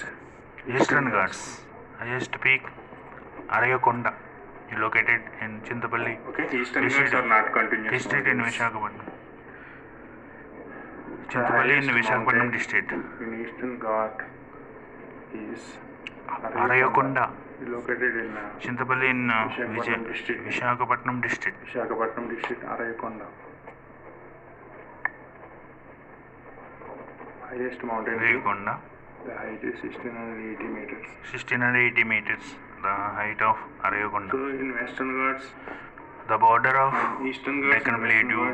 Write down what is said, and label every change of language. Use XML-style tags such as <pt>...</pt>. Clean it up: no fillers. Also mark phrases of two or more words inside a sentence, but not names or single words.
<en>Eastern Ghats, highest peak, Arayakonda, is located in Chintapalli Okay, Eastern District- Ghats are not continuous district in mountains. Visakhapatnam. Chintapalli in highest Visakhapatnam mountain district. In Eastern Ghat is Arayakonda, located in Chintapalli in Visakhapatnam district. Visakhapatnam district. Visakhapatnam district, Arayakonda. Highest mountain peak. Arayakonda, The height is 1680 meters. 1680 meters, the height of Arayakonda. So in Western Ghats, The border of Eastern Ghats Deccan and Western Plateau.</en>